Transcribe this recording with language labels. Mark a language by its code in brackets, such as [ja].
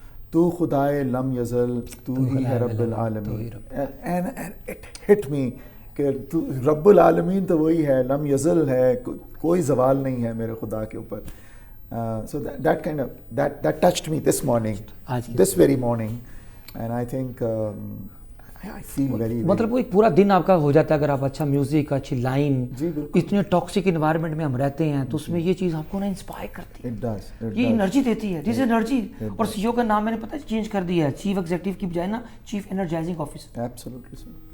[ur] تو خدائے لم یزل, تو ہی ہے رب العالمین. [en] and it hit me [ur] کہ تو رب العالمین تو وہی ہے, لم یزل ہے, کوئی زوال نہیں ہے میرے خدا کے اوپر. [en] So that kind of that touched me this morning, this very morning, and I think I feel very. [ur] مطلب وہ ایک پورا دن آپ کا ہو جاتا ہے اگر آپ اچھا میوزک, اچھی لائن, اتنے ٹاکسک انوائرمنٹ میں ہم رہتے ہیں تو اس میں یہ چیز آپ کو نا انسپائر کرتی ہے, یہ انرجی دیتی ہے, دس انرجی. اور سی او کا نام میں نے پتہ چینج کر دیا ہے, چیف ایگزیکٹو کی بجائے نا چیف انرجائزنگ آفیسر. [en] Absolutely sir.